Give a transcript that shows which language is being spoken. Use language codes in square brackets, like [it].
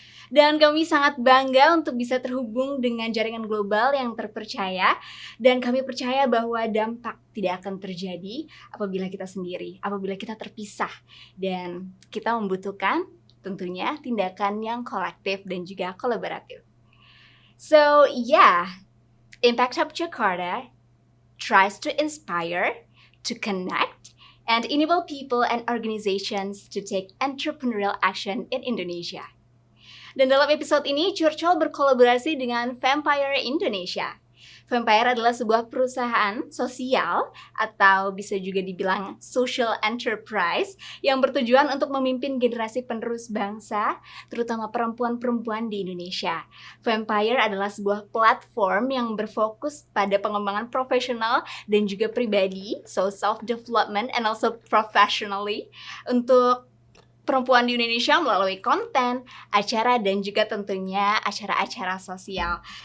[id] Dan kami sangat bangga untuk bisa terhubung dengan jaringan global yang terpercaya, dan kami percaya bahwa dampak tidak akan terjadi apabila kita sendiri, apabila kita terpisah, dan kita membutuhkan tentunya tindakan yang kolektif dan juga kolaboratif. [en] So yeah, Impact Hub Jakarta tries to inspire, to connect, and enable people and organizations to take entrepreneurial action in Indonesia. [id] Dan dalam episode ini, Curcol berkolaborasi dengan Vampire Indonesia. Vampire adalah sebuah perusahaan sosial atau bisa juga dibilang social enterprise yang bertujuan untuk memimpin generasi penerus bangsa, terutama perempuan-perempuan di Indonesia. Vampire adalah sebuah platform yang berfokus pada pengembangan profesional dan juga pribadi, [en] so self-development and also professionally, [id] untuk perempuan di Indonesia melalui konten, acara, dan juga tentunya acara-acara sosial.